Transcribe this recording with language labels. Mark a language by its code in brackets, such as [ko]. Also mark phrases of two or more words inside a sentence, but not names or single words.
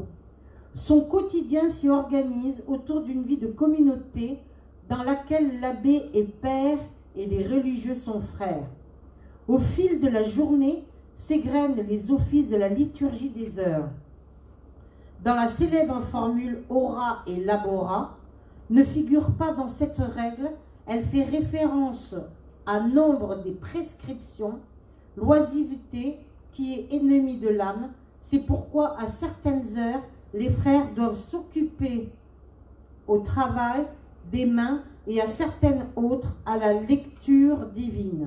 [fr] Son quotidien s'y organise autour d'une vie de communauté dans laquelle l'abbé est père et les religieux sont frères. Au fil de la journée s'égrènent les offices de la liturgie des heures. Dans la célèbre formule [la] ora et labora, [fr] ne figure pas dans cette règle, elle fait référence à nombre des prescriptions, l'oisiveté qui est ennemie de l'âme. C'est pourquoi à certaines heures, les frères doivent s'occuper au travail des mains et à certaines autres à la lecture divine.